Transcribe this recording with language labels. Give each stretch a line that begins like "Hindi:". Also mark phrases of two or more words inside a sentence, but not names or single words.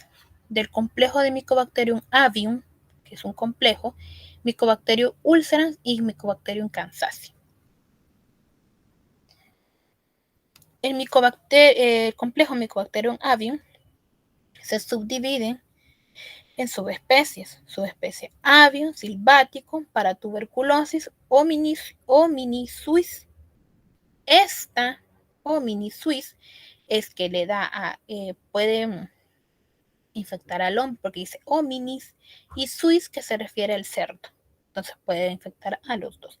Spanish: Del complejo de Mycobacterium avium, que es un complejo, Mycobacterium ulcerans y Mycobacterium kansasi. El complejo Mycobacterium avium se subdivide en subespecies. Subespecie avium silvático para tuberculosis o minisuis. Esta o minisuis es que le da a, puede infectar al hombre, porque dice hominis, y suis, que se refiere al cerdo. Entonces puede infectar a los dos.